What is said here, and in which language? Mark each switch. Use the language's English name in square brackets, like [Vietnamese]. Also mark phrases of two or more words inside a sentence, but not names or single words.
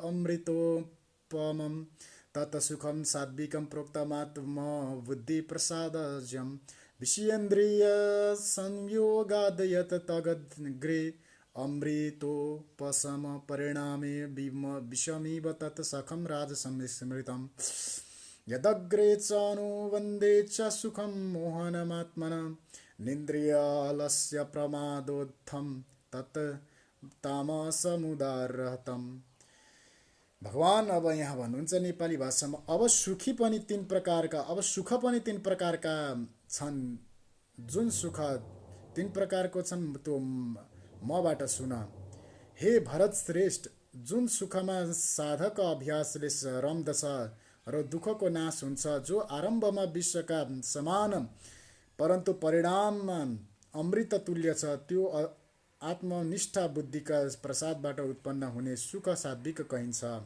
[Sanskrit] अमृतोपमं तत् सुखं सात्विकं प्रोक्तमात्म बुद्धिप्रसादजं विषयेन्द्रिय संयोगाद् यत् तदग्रे अमृतोपशम परिणामे विषमिव तत् सखं राजसं स्मृतम् यदग्रे च अनुवन्दे च सुखं मोहनमात्मना निन्द्रियालस्य प्रमादोत्थं तत् तामसमुदारहतम्। [Nepali] भगवान अब यहाँ भन्नुहुन्छ नेपाली भाषामा, अब सुखी पनि तीन प्रकारका, अब सुख पनि तीन प्रकारका छन्। जुन सुख तीन प्रकारको छन् त्यो मबाट सुन। हे भरत श्रेष्ठ, जुन सुखमा साधक अभ्यासले रम्दछ र दुःखको नाश हुन्छ, जो आरम्भमा विश्वका समान परन्तु परिणाममा अमृत तुल्य छ, त्यो आत्मनिष्ठा बुद्धिका प्रसादबाट उत्पन्न हुने सुख सात्विक कहिन्छ।